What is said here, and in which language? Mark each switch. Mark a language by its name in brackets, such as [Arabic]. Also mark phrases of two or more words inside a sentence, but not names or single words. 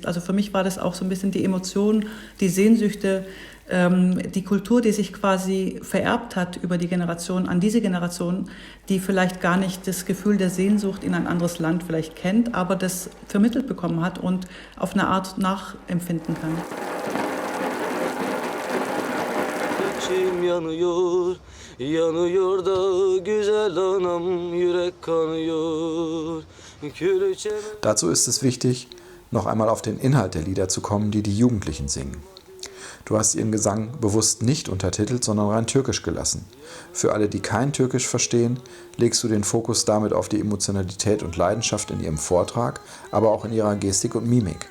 [German] Also für mich war das auch so ein bisschen die Emotion, die Sehnsüchte, die Kultur, die sich quasi vererbt hat über die Generation an diese Generation, die vielleicht gar nicht das Gefühl der Sehnsucht in ein anderes Land vielleicht kennt, aber das vermittelt bekommen hat und auf eine Art nachempfinden kann. [Turkish] Yanıyor, yanıyor da güzel anam, yürek kanıyor. [German] Dazu ist es wichtig, noch einmal auf den Inhalt der Lieder zu kommen, die die Jugendlichen singen. Du hast ihren Gesang bewusst nicht untertitelt, sondern rein türkisch gelassen. Für alle, die kein Türkisch verstehen, legst du den Fokus damit auf die Emotionalität und Leidenschaft in ihrem Vortrag, aber auch in ihrer Gestik und Mimik.